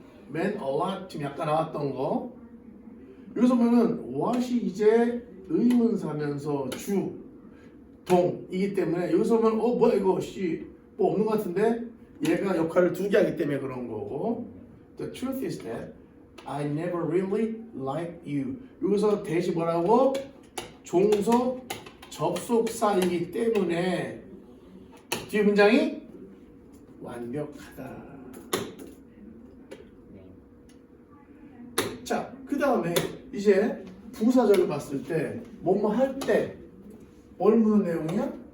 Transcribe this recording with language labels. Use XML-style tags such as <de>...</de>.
<ko>meant a lot 지금 약간 나왔던 거. 여기서 보면은 what이 이제 의문사면서 주, 동이기 때문에 여기서 보면 뭐야 이거 뭐 없는 것 같은데 얘가 역할을 두 개 하기 때문에 그런 거고.</ko> <en>The truth is that I never really liked you.</en> <ko>여기서 대시 뭐라고? 종속 접속사이기 때문에 뒤에 문장이 완벽하다. 자, 그 다음에 이제 부사절을 봤을 때 뭐뭐 할 때 뭘 묻는 내용이야?</ko>